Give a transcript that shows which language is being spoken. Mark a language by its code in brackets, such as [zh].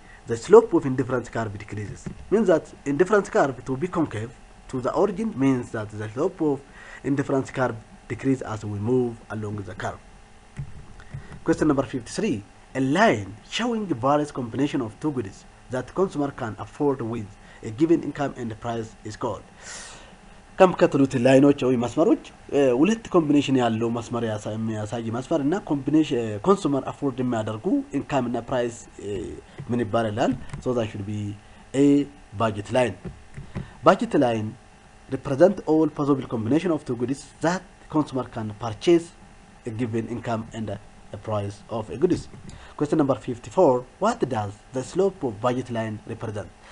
[en] The slope of indifference curve decreases. Means that indifference curve to be concave to the origin means that the slope of indifference curve decreases as we move along the curve. Question number 53. A line showing the various combination of two goods that consumer can afford with a given income and price is called. [am] ከም ከተሉት ላይኖች ወይ መስመሮች ሁለት ኮምቢኔሽን ያለው መስመር የሚያሳይ መስመር እና ኮንሱመር አፎርድ የሚያደርጉ ኢንካም እና ፕራይስ ምን ይባላል? [en] So that should be a budget line. Budget line represent all possible combination of two goods that consumer can purchase a given income and a price of a goods. Question number 54. What does the slope of budget line represent?